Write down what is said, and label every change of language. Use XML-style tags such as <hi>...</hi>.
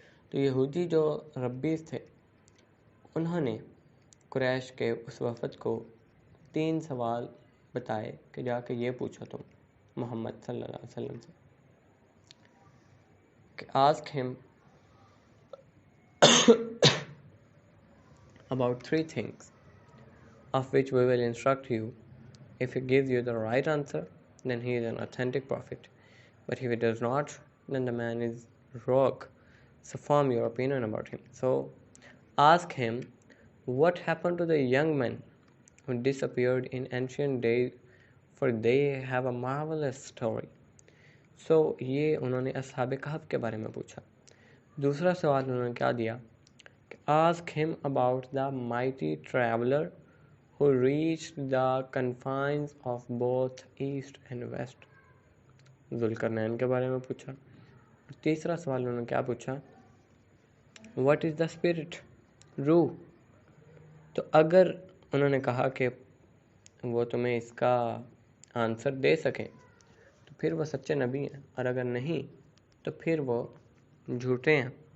<ur>تو یہودی جو ربیز تھے انہوں نے قریش کے اس وفد کو 3 سوال بتائے کہ جا کے یہ پوچھو تم محمد صلی اللہ علیہ وسلم سے کہ</ur> <en>ask him about 3 things of which we will instruct you. If he gives you the right answer, then he is an authentic prophet. But if he does not, then the man is rogue. So form your opinion about him. So ask him, what happened to the young men who disappeared in ancient days, for they have a marvelous story. So</en> <ur>یہ انہوں نے اصحاب کہف کے بارے میں پوچھا. دوسرا سوال انہوں نے کیا دیا کہ</ur> <en>ask him about the mighty traveler who reached the confines of both east and west.</en> <ur>Zulqarnain کے بارے میں پوچھا. اور تیسرا سوال انہوں نے کیا پوچھا؟</ur> <en>what is the spirit؟</en> <ur>روح. تو اگر انہوں نے کہا کہ وہ تمہیں اس کا آنسر دے سکیں تو پھر وہ سچے نبی ہیں، اور اگر نہیں تو پھر وہ جھوٹے ہیں.</ur>